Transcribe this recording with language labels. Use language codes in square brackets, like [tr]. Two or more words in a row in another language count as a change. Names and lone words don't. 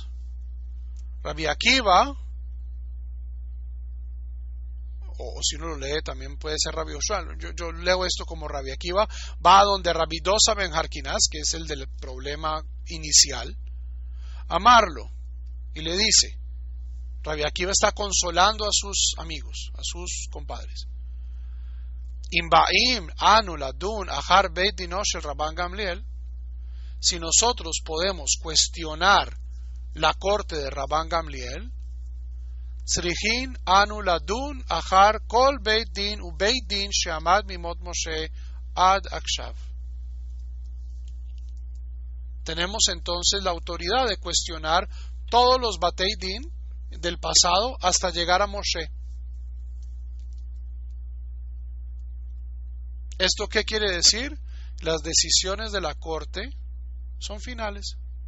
[es] Rabbi Akiva, o si uno lo lee también puede ser Rabbi Yehoshua. Yo leo esto como Rabbi Akiva, va a donde Rabbi Dosa ben Harkinas, que es el del problema inicial, amarlo, y le dice, Rabbi Akiva está consolando a sus amigos, a sus compadres. [he] אם באים אנו לדון אחר בית דינו של רבן גמליאל, [es] si nosotros podemos cuestionar la corte de Rabban Gamliel, [he] צריכין אנו לדון אחר כל בית דין ו בית דין שעמד מימות משה עד עכשיו. [es] Tenemos entonces la autoridad de cuestionar todos los [he] בתי דין [es] del pasado hasta llegar a Moshe. ¿Esto qué quiere decir? Las decisiones de la corte son finales.